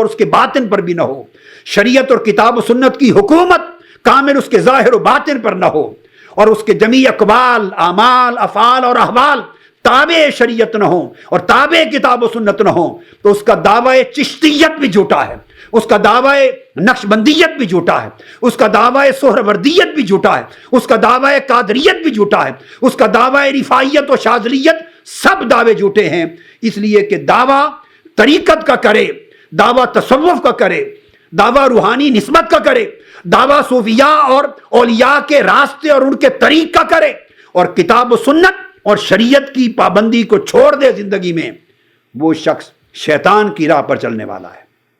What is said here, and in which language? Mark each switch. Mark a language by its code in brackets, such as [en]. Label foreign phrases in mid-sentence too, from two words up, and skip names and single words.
[ur] اس کے باطن پر بھی نہ ہو، شریعت اور کتاب و سنت کی حکومت کامل اس کے ظاہر و باطن پر نہ ہو، اور اس کے جمیع اقوال، اعمال، افعال اور احوال تابع شریعت نہ ہوں اور تابع کتاب و سنت نہ ہوں، تو اس کا دعوی چشتیت بھی جھوٹا ہے، اس کا دعوی نقشبندیت بھی جھوٹا ہے، اس کا دعوی سہروردیت بھی جھوٹا ہے، اس کا دعوی قادریت بھی جھوٹا ہے، اس کا دعوی رفاعیت و شاذلیت، سب دعوے جھوٹے ہیں۔ اس لیے کہ دعوی طریقت کا کرے، دعوی تصوف کا کرے، دعوی روحانی نسبت کا کرے، دعوی صوفیاء اور اولیاء کے راستے اور ان کے طریق کا کرے، اور کتاب و سنت اور شریعت کی پابندی کو چھوڑ دے زندگی میں، وہ شخص شیطان کی راہ پر چلنے والا ہے۔